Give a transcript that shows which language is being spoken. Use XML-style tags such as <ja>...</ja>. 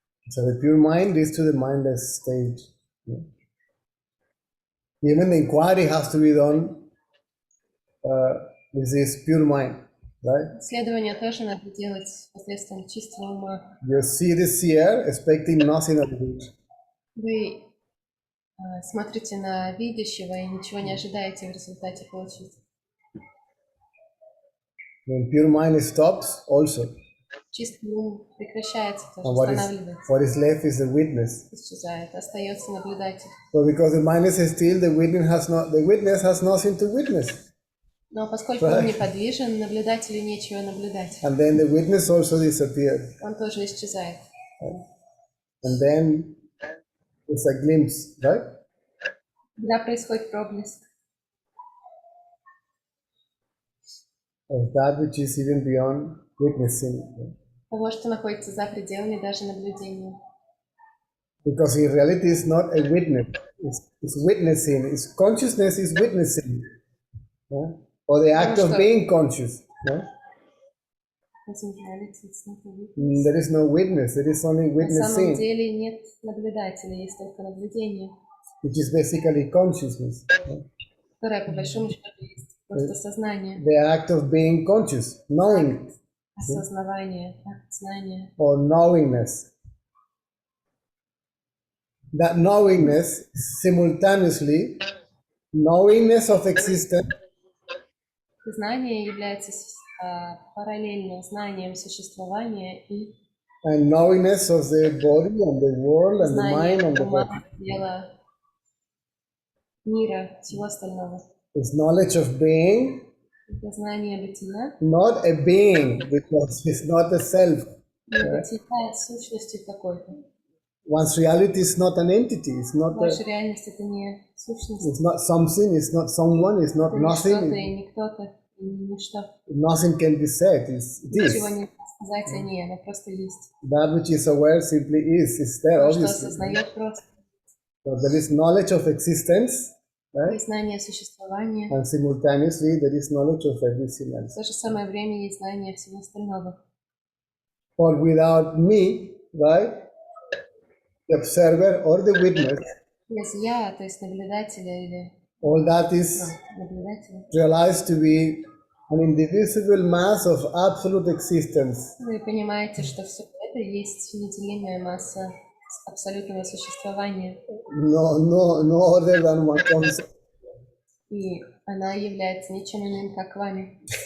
<en>So the pure mind leads to the mindless state. Even the inquiry has to be done with this pure mind, right?</en> <ru>Исследование тоже надо делать посредством чистого ума.</ru> <en>You see the seer expecting nothing of it.</en> <ru>Вы смотрите на видящего и ничего не ожидаете в результате получить.</ru> <en>When pure mind stops, also.</en> <ru>Чистый ум прекращается, тоже</ru> <en>And</en> <ru>останавливается,</ru> <en>what is left is the witness.</en> <ru>исчезает, остается наблюдатель.</ru> <en>So because the mind is still, the witness has nothing to witness.</en> <ru>Но поскольку ум неподвижен, наблюдателю нечего наблюдать.</ru> <en>And then the witness also disappears.</en> <ru>Он тоже исчезает.</ru> <en>And then it's a glimpse, right?</en> <ru>Когда происходит проблеск</ru> <en>Of that which is even beyond witnessing.</en> <ru>того, что находится за пределами даже наблюдения.</ru> <en>Because in reality it's not a witness, it's witnessing, it's consciousness is witnessing. Yeah? Or the act of being conscious. Yeah? There is no witness, there is only</en> <ru>На самом</ru> <en>witnessing,</en> <ru>деле нет наблюдателя, есть только наблюдение,</ru> <en>which is basically consciousness. Yeah?</en> <ru>которое по большому счету есть просто сознание,</ru> <en>The act of being conscious, knowing,</en> <ru>осознавание, акт знания.</ru> <en>or knowingness. That knowingness simultaneously, knowingness of existence,</en> <ru>Знание является параллельно знанием существования и</ru> <en>and knowingness of the body and the world and the mind</en> <ru>знанием</ru> <en>and the</en> <ru>ума,</ru> <en>body.</en> <ru>тела, мира, всего остального.</ru> <en>It's knowledge of being,</en> <ru>Это знание бытия,</ru> <en>not a being, because it's not a self.</en> <ru>не бытия сущности какой-то.</ru> <en>One's reality is not an entity, it's not</en> <ru>Ваша реальность — это не сущность,</ru> <en>it's not something, it's not someone, it's not</en> <ru>это не что-то</ru> <en>nothing.</en> <ru>и не кто-то, и не ничто.</ru> <en>Nothing can be said, it</en> <ru>Ничего</ru> <en>is.</en> <ru>нельзя сказать о ней, она просто есть.</ru> <en>That which is aware simply is, it's there,</en> <ru>То, что</ru> <en>obviously.</en> <ru>осознает просто.</ru> <en>So there is knowledge of existence, right?</en> <ru>Есть знание существования,</ru> <en>And simultaneously there is knowledge of everything</en> <ru>в</ru> <en>else.</en> <ru>то же самое время есть знание всего остального.</ru> <en>For without me, right, the observer or the witness,</en> <ru>Без я, то есть наблюдателя или</ru> <en>all that is</en> <ru>наблюдателя,</ru> <en>realized to be an indivisible mass of absolute existence.</en> <ru>вы понимаете, что все это есть неделимая масса абсолютного существования,</ru> <en>No other than one concept.</en> <ru>и она является ничем иным, как вами.</ru>